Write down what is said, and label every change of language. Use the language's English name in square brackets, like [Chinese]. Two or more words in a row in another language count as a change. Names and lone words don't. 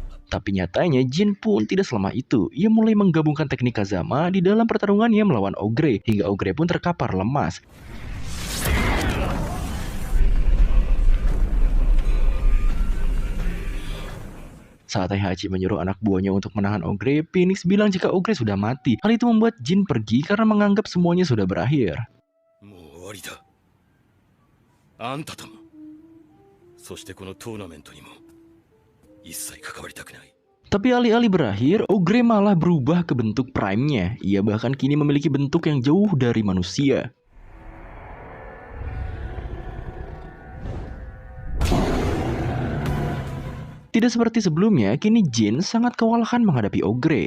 [Indonesian] Tapi nyatanya Jin pun tidak selemah itu. Ia mulai menggabungkan teknik Kazama di dalam pertarungannya melawan Ogre, hingga Ogre pun terkapar lemas. Saat Heihachi menyuruh anak buahnya untuk menahan Ogre, Phoenix bilang jika Ogre sudah mati. Hal itu membuat Jin pergi karena menganggap semuanya sudah berakhir. [Japanese] もう終わりだ。あんたとも、そしてこのトーナメントにも一切関わりたくない。 [Indonesian] Tapi alih-alih berakhir, Ogre malah berubah ke bentuk prime-nya. Ia bahkan kini memiliki bentuk yang jauh dari manusia. Tidak seperti sebelumnya, kini Jin sangat kewalahan menghadapi Ogre.